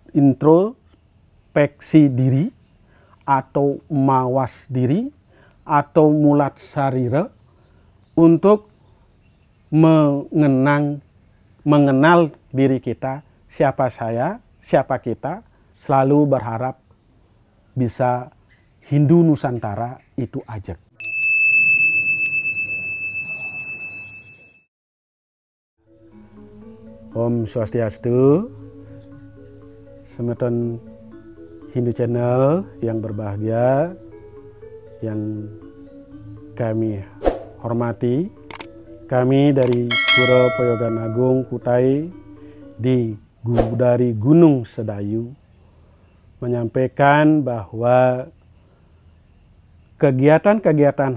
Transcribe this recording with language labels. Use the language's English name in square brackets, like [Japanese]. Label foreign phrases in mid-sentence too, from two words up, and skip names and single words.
[Indonesian] introspeksi diri atau mawas diri atau mulat sarira untuk mengenal diri kita, siapa saya, siapa kita, selalu berharap bisa Hindu Nusantara itu ajak. Om Swastiastu, semeton Hindu Channel yang berbahagia, yang kami hormati, kami dari Pura Poyogan Agung Kutai dari Gunung Sedayu menyampaikan bahwa kegiatan-kegiatan